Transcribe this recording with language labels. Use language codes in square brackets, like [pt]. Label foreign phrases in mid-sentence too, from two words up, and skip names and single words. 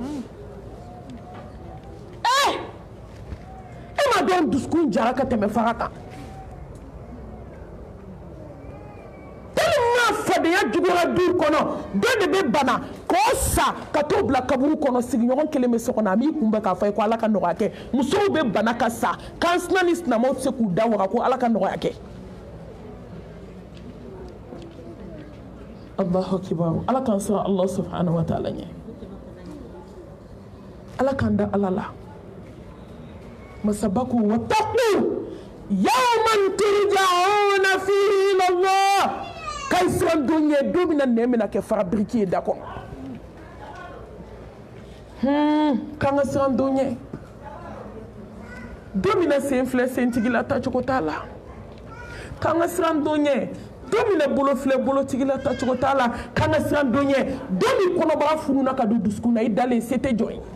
[bm] e ma dɔn dusukun jara ka tɛmɛ fara kan tellement fadenya juguyara du kɔnɔ dɔ de bɛ bana k'o sa ka t'o bila kaburu kɔnɔ sigiɲɔgɔn kelen bɛ so kɔnɔ a m'i kunbɛn k'a fɔ ye ko ala ka nɔgɔya kɛ musow bɛ bana ka sa kan sina ni sinamaw tɛ se k'u da waga ko ala ka nɔgɔya kɛ [ar] الله أكبر [bm] ala k'an sɔrɔ [ar] الله سبحانه وتعالى [bm] ɲɛ ala k'an da ala la masabaku [ar] واتقوا يوما ترجعون فيه إلى الله [bm] k'a siran don ɲɛ don min na nɛn bɛna kɛ fara biriki ye da kɔnɔ k'an ka siran don ɲɛ don min na sen filɛ sentigi la tacogo t'a la k'an ka siran don ɲɛ don min na bolo filɛ bolotigi la tacogo t'a la k'an ka siran don ɲɛ don min kɔnɔbara fununa ka don dusukun na i dalen se tɛ jɔ ye